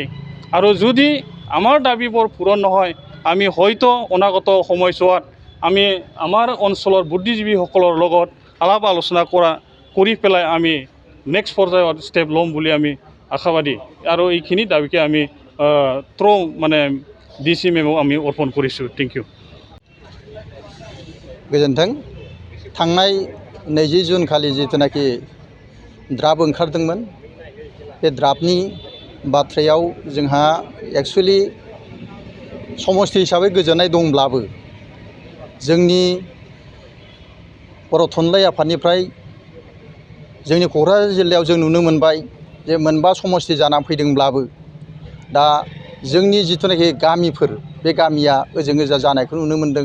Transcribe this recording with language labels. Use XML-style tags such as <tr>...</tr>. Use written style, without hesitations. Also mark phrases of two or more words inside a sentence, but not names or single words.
<as>আৰু যদি আমাৰ দাবীবোৰ পূৰণ নহয় আমি হয়তো অনাগত সময়ছোৱাত আমি আমাৰ অঞ্চলৰ বুদ্ধিজীৱীসকলৰ লগত আলাপ আলোচনা কৰি পেলাই আমি নেক্সট পৰ্যায়ত ষ্টেপ ল'ম বুলি আমি আশাবাদী। আৰু এইখিনি দাবীকে আমি মানে DC মেমক আমি অৰ্পণ কৰিছোঁ।</as> <en>thank you.</en> <brx>गोजोन्थों। थांनाय 20 जुन खालि जितुनाखि ड्राफ्ट ओंखारदोंमोन बे ड्राफ्टनि बाथ्रायाव जोंहा एक्चुअलि समष्टि हिसाबै गोजोननाय दंब्लाबो जोंनि बर' थुनलाइ आफादनिफ्राय जोंनि क'क्राझार जिल्लायाव जों नुनो मोनबाय जे मोनबा समष्टि जानानै फैदोंब्लाबो दा जोंनि जितुनाखि गामिफोर बे गामिया ओजों ओजा जानायखौ नुनो मोन्दों।</brx>